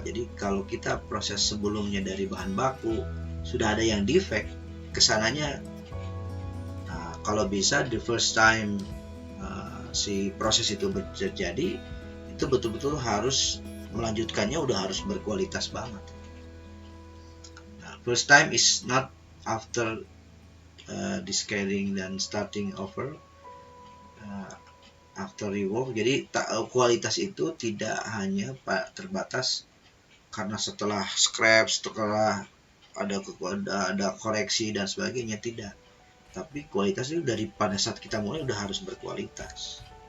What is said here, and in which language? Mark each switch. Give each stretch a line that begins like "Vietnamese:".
Indonesian: Jadi kalau kita proses sebelumnya dari bahan baku sudah ada yang defect, kesananya kalau bisa
English: the first time
Indonesian: si proses itu terjadi, itu betul-betul harus melanjutkannya udah harus berkualitas banget.
English: First time is not after discarding
Indonesian: dan
English: starting over after rework.
Indonesian: Jadi kualitas itu tidak hanya terbatas karena setelah scrap, setelah ada koreksi dan sebagainya, tidak. Tapi kualitas itu dari pada saat kita mulai udah harus berkualitas.